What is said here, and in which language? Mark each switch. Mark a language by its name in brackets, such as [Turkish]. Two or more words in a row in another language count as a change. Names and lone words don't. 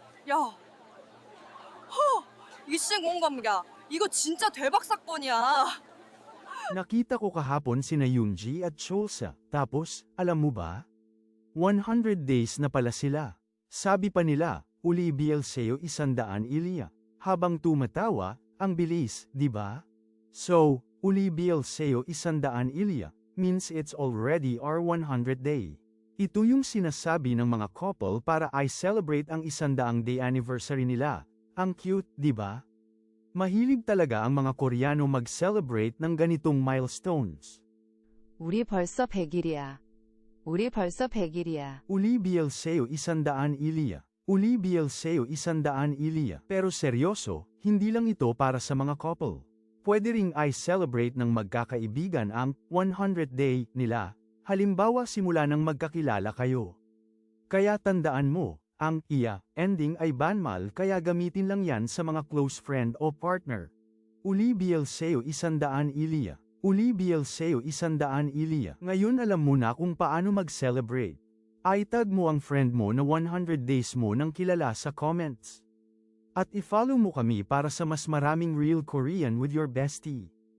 [Korean] 야, 이씨 공감야. 이거 진짜 대박 사건이야. [Filipino] Nakita ko kahapon sina Yoonji at Cholsa, tapos, alam mo ba? 100 days na pala sila. Sabi pa nila, [Korean] 우리 벌써 100일이야. [Filipino] Habang tumatawa, ang bilis, di ba? So, [Korean] 우리 벌써 100일이야, [English] means it's already our 100 day. [Filipino] Ito yung sinasabi ng mga couple para i-celebrate ang [English] 100 day anniversary [Filipino] nila. Ang cute, di ba? Mahilig talaga ang mga Koreano mag-celebrate ng ganitong milestones. [Korean] 우리 벌써 100일이야. 우리 벌써 100일이야. 우리 벌써 100일이야. 우리 벌써 100일이야. [Filipino] Pero seryoso, hindi lang ito para sa mga couple. Pwede ring i-celebrate ng magkakaibigan ang 100 day nila. Halimbawa simula nang magkakilala kayo. Kaya tandaan mo, ang iya ending ay banmal kaya gamitin lang yan sa mga [English] close friend [Filipino] o partner. [Korean] 우리 벌써 100일이야. 우리 벌써 100일이야. [Filipino] Ngayon alam mo na kung paano mag-celebrate. I-tag mo ang friend mo na 100 days mo nang kilala sa comments. At i-follow mo kami para sa mas maraming [English] real Korean with your bestie.